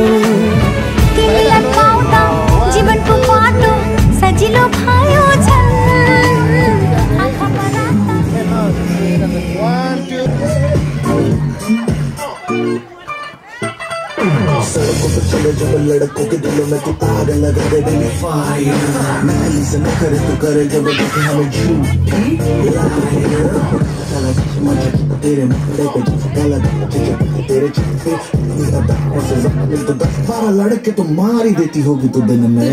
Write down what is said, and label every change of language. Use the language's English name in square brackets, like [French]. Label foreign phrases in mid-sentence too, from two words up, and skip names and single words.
[Nepali] तिमीलाई पाउँदा जीवनको बाटो सजिलो भयो झन्, आँखामा [Hindi] सड़कों पर चले जब लड़कों के दिलों में तू आग लगा दे [English] baby fire, [Hindi] मैली से न करे तू करे जब देखे हमें झूठी तेरे मुखड़े पे काला तेरे छक्के से तो 10-12 लड़के तो मार ही देती होगी तू दिन में।